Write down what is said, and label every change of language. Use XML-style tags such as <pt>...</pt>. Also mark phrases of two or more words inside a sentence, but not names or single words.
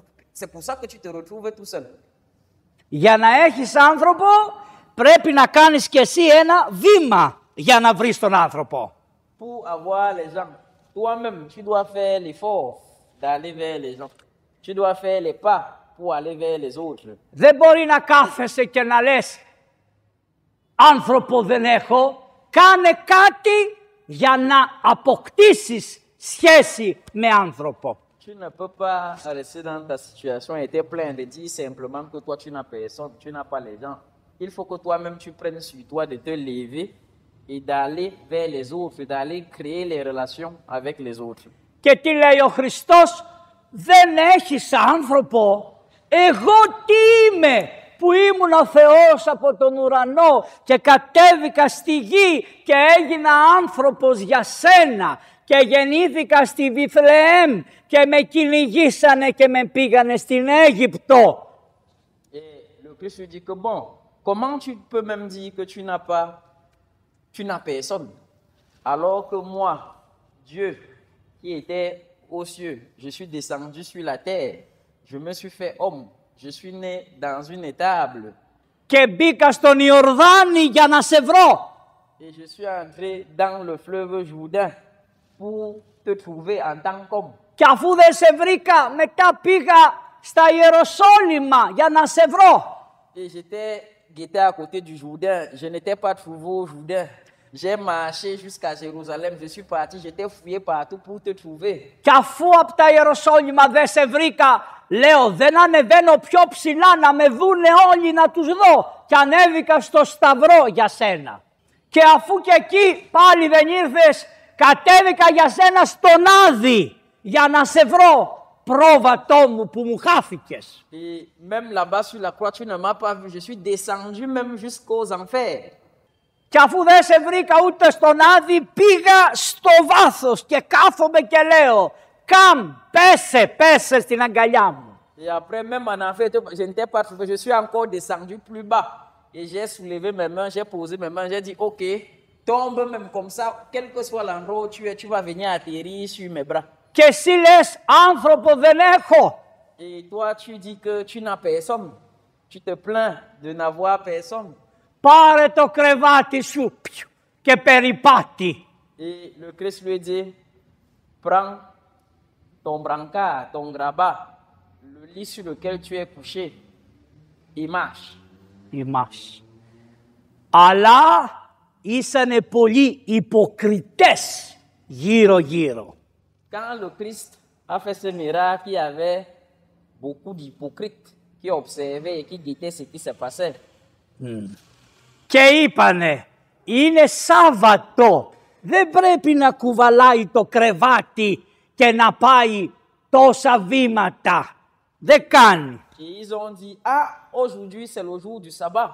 <fr>C'est pour ça que tu te retrouves tout seul.</fr> <el>Για να έχεις άνθρωπο πρέπει να κάνεις κι εσύ ένα βήμα για να βρεις τον άνθρωπο.</el> <fr>Pour avoir les gens, toi-même, tu dois faire l'effort d'aller vers les gens. Tu dois faire les pas pour aller vers les autres.</fr> <el>Δεν μπορεί να κάθεσαι και να λες άνθρωπο δεν έχω. Κάνε κάτι για να αποκτήσεις σχέση με άνθρωπο.</el> <fr>Tu ne peux pas rester dans ta situation et te plaindre et dire simplement que toi tu n'as personne, tu n'as pas les gens. Il faut que toi-même tu prennes sur toi de te lever et d'aller vers les autres, d'aller créer les relations avec les autres.</fr> <el>Και τι λέει ο Χριστός, δεν έχεις άνθρωπο. Εγώ τι είμαι που ήμουν ο Θεός από τον ουρανό και κατέβηκα στη γη και έγινα άνθρωπος για σένα και γεννήθηκα στη Βιθλεέμ και με κυνηγήσανε και με πήγανε στην Αίγυπτο.</el> <fr>Et le Christ lui dit que bon, comment tu peux même dire que tu n'as personne, alors que moi, Dieu, qui était aux cieux, je suis descendu sur la terre, je me suis fait homme, je suis né dans une étable.</fr> <el>Και μπήκα στον Ιορδάνη για να σε βρω.</el> <fr>Et je suis entré dans le fleuve Jourdain pour te trouver en tant qu'homme.</fr> <el>Και αφού δεν σε βρήκα, μετά πήγα στα Ιεροσόλυμα για να σε βρω.</el> <fr>Et j'étais guetté à côté du Jourdain, je n'étais pas trouvé au Jourdain. J'ai marché jusqu'à Jérusalem, je suis parti, j'étais fouillé partout pour te trouver.</fr> <el>Και αφού από τα Ιεροσόλυμα δεν σε βρήκα, λέω δεν ανεβαίνω πιο ψηλά να με δούνε όλοι να τους δω. Και ανέβηκα στο Σταυρό για σένα. Και αφού και εκεί πάλι δεν ήρθες, κατέβηκα για σένα στον Άδη για να σε βρω. Πρόβατό μου που μου χάθηκες.</el> <fr>Et même là-bas sur la croix, tu ne m'as pas vu, je suis descendu même jusqu'aux enfers.</fr> <el>Και αφού δεν σε βρήκα ούτε στον Άδη, πήγα στο βάθος και κάθομαι και λέω «Καμ, πέσε στην αγκαλιά μου».</el> <fr>Et après, même en enfer, je n'étais pas trouvé, je suis encore descendu plus bas. Et j'ai soulevé mes mains, j'ai posé mes mains, j'ai dit ok, tombe même comme ça, quel que soit l'endroit où tu es, tu vas venir atterrir sur mes bras.</fr> <el>Και εσύ λες άνθρωπο δεν έχω.</el> <fr>Et toi, tu dis que tu n'as personne. Tu te plains de n'avoir personne.</fr> <el>Πάρε το κρεβάτι σου και περιπάτη.</el> <fr>Et le Christ lui dit, prends ton brancard, ton grabat, le lit sur lequel tu es couché, et marche.</fr> <el>Η μάση. Αλλά ήσανε πολλοί υποκριτές γύρω-γύρω.</el> <fr>Quand le Christ a fait ce miracle, il y avait beaucoup d'hypocrites qui observaient et qui guettaient ce qui se passait.</fr> <el>Και είπανε, είναι Σάββατο, δεν πρέπει να κουβαλάει το κρεβάτι και να πάει τόσα βήματα. Δεν κάνει.</el> <fr>Et ils ont dit, ah, aujourd'hui c'est le jour du sabbat.</fr>